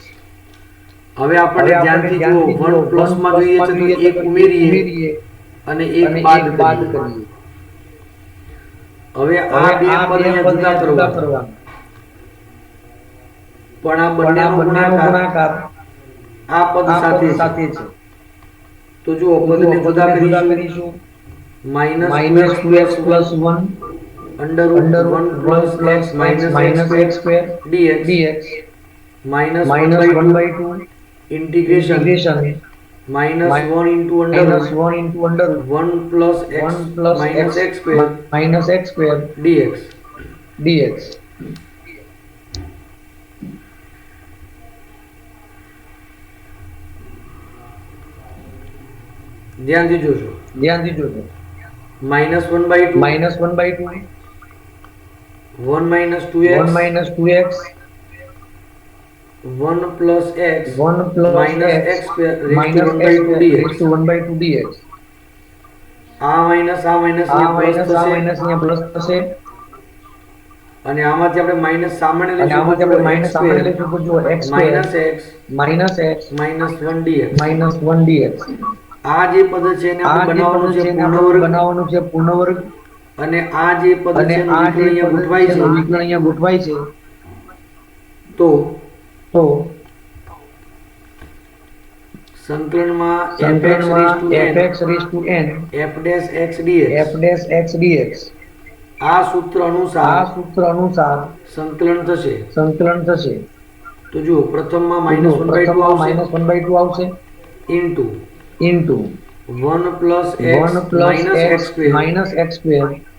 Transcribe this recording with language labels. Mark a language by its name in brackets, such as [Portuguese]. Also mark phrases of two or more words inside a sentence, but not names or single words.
[Gujarati] હવે આપણે ધ્યાનથી જુઓ 1 પ્લસ માં જોઈએ છે તો એક ઉમેરીએ અને એક બાદ કરીએ. હવે આ બે પદ અહીંયા જુદા કરવા પણ આ બંનેનો ગુણાકાર આ પદ સાથે છે. તો જુઓ પદને જુદા કરીશું. [English] -2x plus 1 under root 1 plus x minus x square dx minus 1/2 integration -1 into under root 1 plus x minus x square dx. [Gujarati] ધ્યાનથી જોજો. [English] -1/2 1 minus 2x 1 plus x minus x square raised to 1/2 dx. [Gujarati] આ minus અહીંયા plus થશે અને આમાંથી આપણે માઈનસ સામાન્ય લઈશું તો જુઓ [English] x minus 1 dx. [Gujarati] આ જે પદ છે એને આપણે બનાવવાનું છે પૂર્ણ વર્ગ અને આ જે પદ છે એનું વિકલન અહીંયા ગોઠવાય છે. તો સંકલનમાં [English] fx raised to n f dash x dx [Gujarati] આ સૂત્ર અનુસાર સંકલન થશે. તો જુઓ પ્રથમમાં -1/2 આવશે ઇન્ટુ [English] 1 plus x minus x square